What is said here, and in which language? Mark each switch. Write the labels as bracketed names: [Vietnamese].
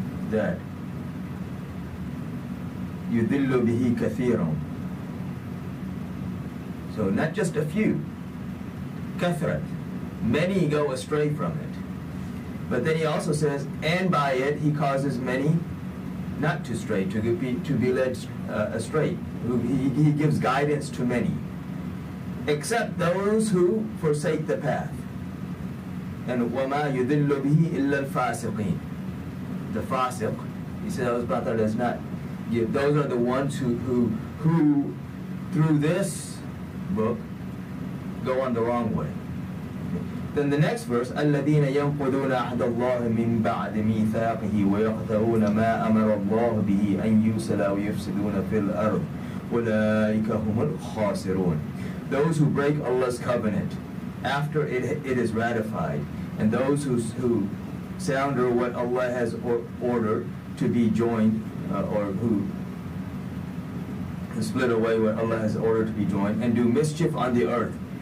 [English] That [Arabic] يُذِلُّ بِهِ كَثِيرًا. [English] So not just a few, kathrat, many go astray from it. But then He also says, and by it He causes many not to stray, to be led astray. He gives guidance to many, except those who forsake the path. [Arabic] And وَمَا يُذِلُّ بِهِ إِلَّا الْفَاسِقِينَ. [English] The fasiq, He says, Allah subhanahu wa ta'ala does not give. Those are the ones who through this book go on the wrong way. Then the next verse, [Arabic] الَّذِينَ يَنْقُضُونَ عَهْدَ اللَّهِ مِنْ بَعْدِ مِيثَاقِهِ وَيَقْطَعُونَ مَا أَمَرَ اللَّهُ بِهِ أَنْ يُوصَلَ وَيُفْسِدُونَ فِي الْأَرْضِ أُولَٰئِكَ هُمُ الْخَاسِرُونَ. [English] Those who break Allah's covenant after it is ratified, and those who sounder what Allah has ordered to be joined, or who split away what Allah has ordered to be joined, and do mischief on the earth.